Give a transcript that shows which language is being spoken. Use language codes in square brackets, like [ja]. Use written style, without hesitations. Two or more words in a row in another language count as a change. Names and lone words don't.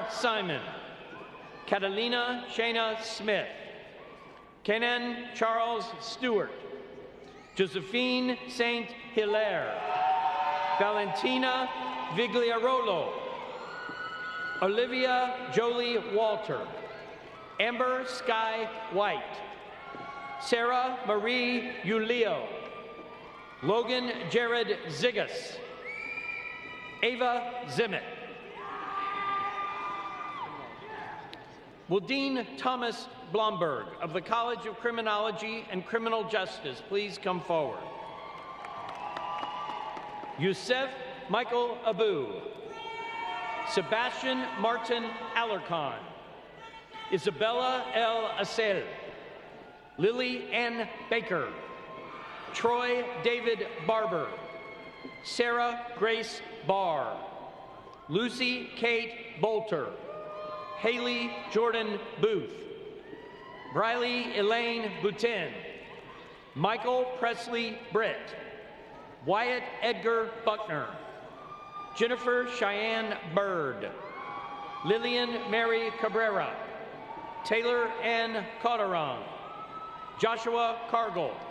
[en] Simon, Catalina Shayna Smith, Kenan Charles Stewart, Josephine Saint Hilaire, Valentina Vigliarolo, Olivia Jolie Walter, Amber Sky White, Sarah Marie Ulio, Logan Jared Zigas, Ava Zimmett. Will Dean Thomas Blomberg of the College of Criminology and Criminal Justice please come forward? Youssef Michael Abu, Sebastian Martin Alarcon, Isabella L. Assel, Lily Ann Baker, Troy David Barber, Sarah Grace Barr, Lucy Kate Bolter, Haley Jordan Booth, Briley Elaine Boutin, Michael Presley Britt, Wyatt Edgar Buckner, Jennifer Cheyenne Bird, Lillian Mary Cabrera, Taylor Ann Cotteron, Joshua Cargill,